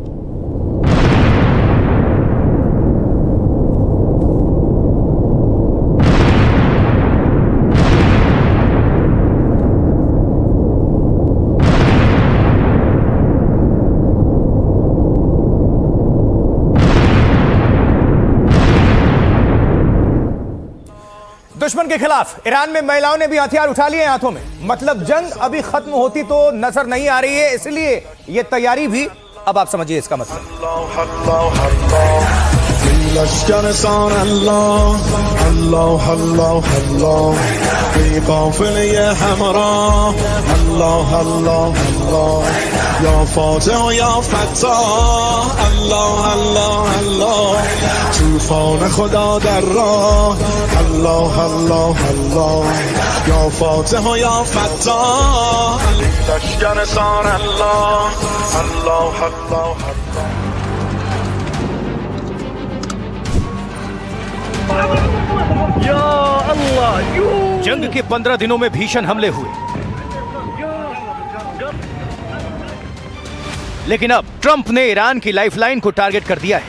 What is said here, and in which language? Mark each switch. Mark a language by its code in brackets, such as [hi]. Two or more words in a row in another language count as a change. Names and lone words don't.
[hi] दुश्मन के खिलाफ ईरान में महिलाओं ने भी हथियार उठा लिए हाथों में। मतलब जंग अभी खत्म होती तो नजर नहीं आ रही है, इसलिए ये तैयारी भी। अब आप समझिए इसका मतलब। [fa] یا فاتح و یا فتاح الله الله الله طوفان خدا در راه الله الله الله یا فاتح و یا فتاح لشکر سار الله الله الله [ar] يا الله यू। [hi] जंग के 15 दिनों में भीषण हमले हुए, लेकिन अब ट्रंप ने ईरान की लाइफलाइन को टारगेट कर दिया है।